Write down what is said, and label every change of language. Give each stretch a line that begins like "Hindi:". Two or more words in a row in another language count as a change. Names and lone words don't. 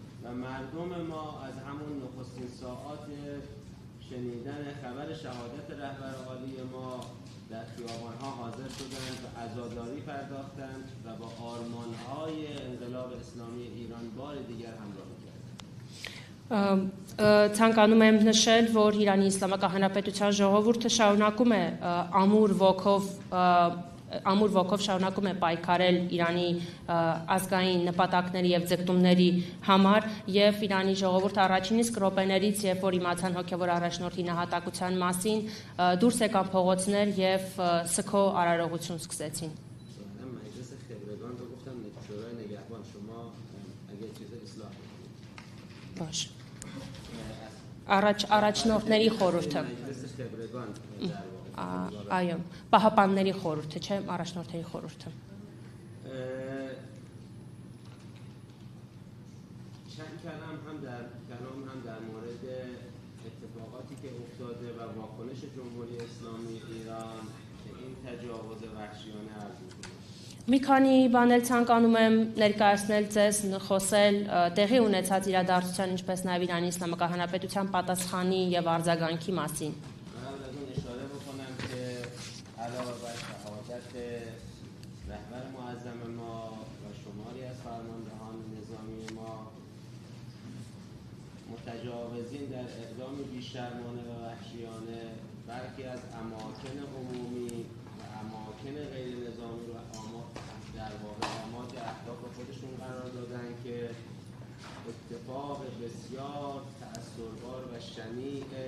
Persian: مردم ما از همون نخستین ساعات شنیدن خبر شهادت رهبر عالی ما در خیابان‌ها حاضر شدند و عزاداری پرداختند و با آرمان‌های انقلاب اسلامی ایران بار دیگر همراهی کردند.
Armenian: Ցանկանում եմ նշել, որ Իրանի Իսլամական Հանրապետության ժողովուրդը շարունակում է ամուր ոգով շարունակում է պայքարել Իրանի ազգային նպատակների եւ ձգտումների համար եւ Իրանի ժողովուրդը առաջին իսկ րոպեներից, երբ որ իմացան հոգեվոր առաջնորդի նահատակության մասին, դուրս եկան փողոցներ եւ սգո արարողություն սկսեցին. Բաշ. Առաջնորդների խորհուրդը. Այո, պահապանների խորհուրդը, չէ, առաջնորդների խորհուրդը.
Persian: چند کلام هم در مورد اتفاقاتی که افتاده و واکنش جمهوری اسلامی ایران که این تجاوز وحشیانه عرض می‌کنه.
Armenian: Մի քանի բանել ցանկանում եմ ներկայացնել ձեզ խոսել տեղի ունեցած իրադարձության, ինչպես նաև Իրանի Իսլամական Հանրապետության պատասխանի եւ արձագանքի մասին.
Persian: علاوه بر شهادت رهبر معظم ما و شماری از فرماندهان نظامی ما متجاوزین در اقدام بیشرمانه و وحشیانه برخی از اماکن عمومی و اماکن غیر نظامی رو در واقع آماج اهداف خودشون قرار دادن که اتفاق بسیار تأثربار و شنیع